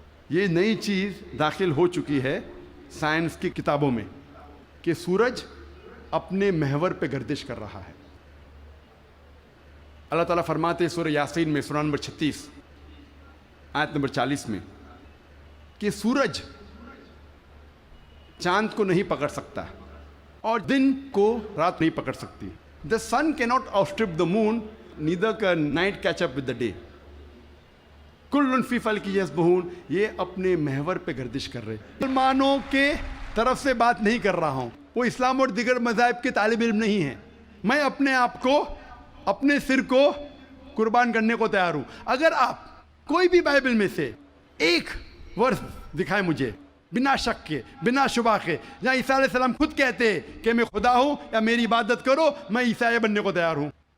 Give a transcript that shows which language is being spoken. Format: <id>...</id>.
<ur>یہ نئی چیز داخل ہو چکی ہے سائنس کی کتابوں میں کہ سورج اپنے محور پہ گردش کر رہا ہے. اللہ تعالیٰ فرماتے ہیں سورہ یاسین میں سورہ نمبر 36 آیت نمبر 40 میں کہ سورج چاند کو نہیں پکڑ سکتا اور دن کو رات نہیں پکڑ سکتی.</ur> <en>The sun cannot outstrip the moon, neither can night catch up with the day.</en> <ar>کل فی فلک یسبحون.</ar> <ur>یہ اپنے محور پہ گردش کر رہے. مسلمانوں کے طرف سے بات نہیں کر رہا ہوں, وہ اسلام اور دیگر مذاہب کے طالب علم نہیں ہیں. میں اپنے آپ کو, اپنے سر کو قربان کرنے کو تیار ہوں. اگر آپ کوئی بھی بائبل میں سے ایک ورس دکھائیں مجھے بنا شک کے, بنا شبہ کے, جہاں عیسیٰ علیہ السلام خود کہتے ہیں کہ میں خدا ہوں یا میری عبادت کرو, میں عیسائی بننے کو تیار ہوں.</ur>